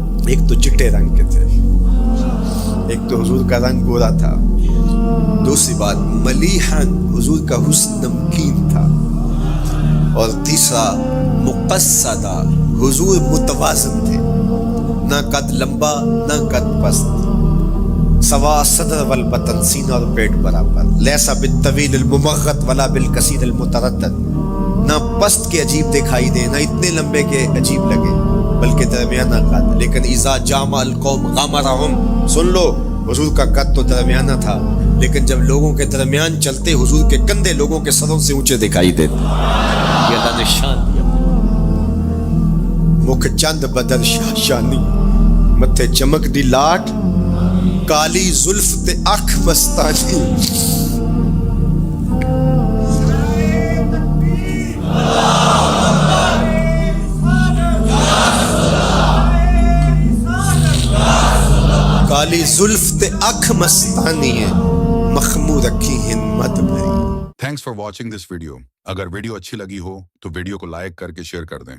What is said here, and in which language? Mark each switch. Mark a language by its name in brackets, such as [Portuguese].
[Urdu] ایک تو چٹے رنگ کے تھے, ایک تو حضور کا رنگ گورا تھا, دوسری بات ملیحا حضور کا حسن نمکین تھا, اور تیسرا مقصدا حضور متوازن تھے, نہ قد لمبا نہ قد پست, [Arabic] سوا صدر والبطن [Urdu] سینہ اور پیٹ برابر, [Arabic] لیسا بالطویل الممغط ولا بالکثیر المتردد, [Urdu] نہ پست کے عجیب دکھائی دے نہ اتنے لمبے کے عجیب لگے بلکہ درمیانہ قد. لیکن [Arabic] اذا جامع القوم غامرہم, [Urdu] سن لو حضور کا قد تو درمیانہ تھا لیکن جب لوگوں کے درمیان چلتے حضور کے کندھے لوگوں کے سروں سے اونچے دکھائی دیتے. یہ اللہ نے شان دیا. [Punjabi] مکھ چند بدر شاہ شانی, متھے چمک دی لاٹ, کالی زلف تے اکھ مستانی. کالی زلف تے اکھ مستانی ہے, مخمور رکھی ہمت بھری. [English] Thanks for watching this video. [Urdu] اگر ویڈیو اچھی لگی ہو تو ویڈیو کو لائک کر کے شیئر کر دیں.